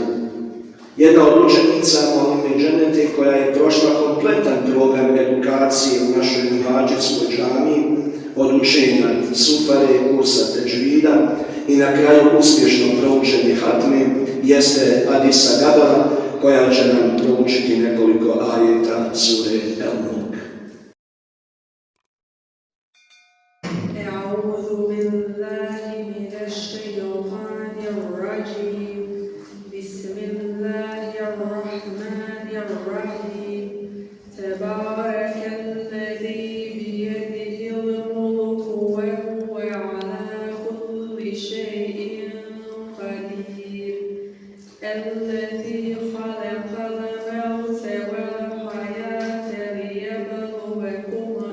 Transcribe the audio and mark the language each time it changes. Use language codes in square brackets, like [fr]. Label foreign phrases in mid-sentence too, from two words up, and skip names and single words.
[bs] Jedna od učenica Molime Dženete koja je prošla kompletan program edukacije u našoj muhađirskoj džamiji od učenja sufare, kursa teđvida i na kraju uspješno proučenje hatme jeste Adisa Gabala koja će nam proučiti nekoliko ajeta sure El-Mulk. [ar] أعوذ بالله من الشيطان الرجيم بسم الله الرحمن الرحيم تبارك الذي بيده الملك وهو على كل شيء قدير الذي خلق الموت والحياة ليبلوكم